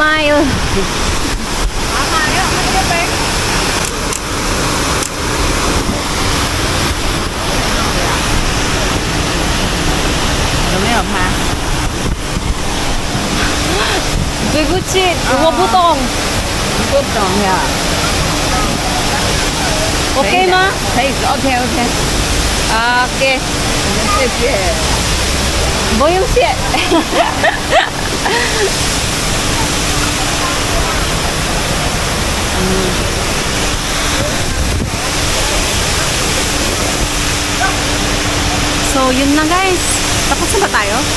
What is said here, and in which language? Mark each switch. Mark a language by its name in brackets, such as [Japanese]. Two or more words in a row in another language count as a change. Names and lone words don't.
[Filipino] tayo. Gucci, butong. Butong, ya. Okay ma? Okay. Okay. [Chinese] 谢谢。不用谢。 [Filipino] So, yun na guys. Tapos na ba tayo?